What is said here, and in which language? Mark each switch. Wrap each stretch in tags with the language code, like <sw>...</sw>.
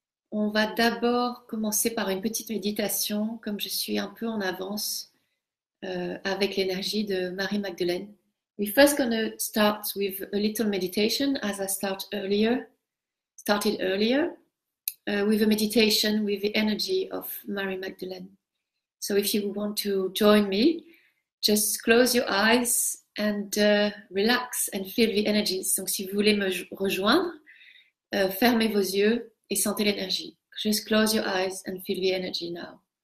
<fr>On va d'abord commencer par une petite méditation, comme je suis un peu en avance avec l'énergie de Marie-Magdeleine.</fr> <en>We're first going to start with a little meditation, as I started earlier, with a meditation with the energy of Marie-Magdeleine. So if you want to join me, just close your eyes and relax and feel the energies.</en> <fr>Donc si vous voulez me rejoindre, fermez vos yeux et sentez l'énergie.</fr> <en>Just close your eyes and feel the energy now.</en>